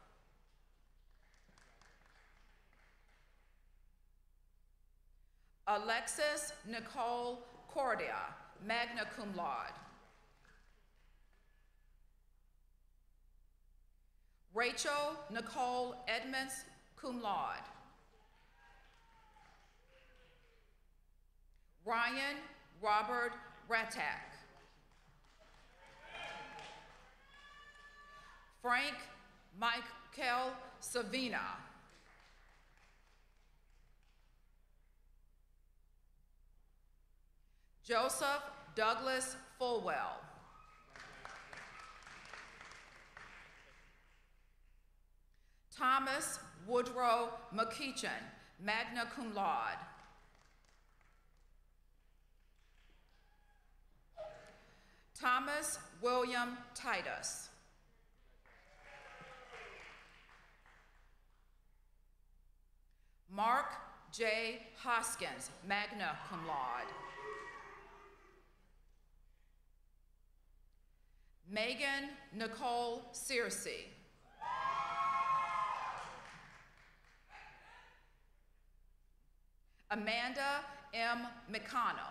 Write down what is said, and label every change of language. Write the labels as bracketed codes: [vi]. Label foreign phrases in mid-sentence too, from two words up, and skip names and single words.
[en] Alexis Nicole Cordia, [la] magna cum laude. [en] Rachel Nicole Edmonds, [la] cum laude. [en] Ryan Robert Ratak. Frank Michael Savina. Joseph Douglas Fulwell. Thomas Woodrow McKeechan, [la] magna cum laude. [en] Thomas William Titus. Mark J. Hoskins, [la] magna cum laude. [en] Megan Nicole Searcy. Amanda M. McConnell.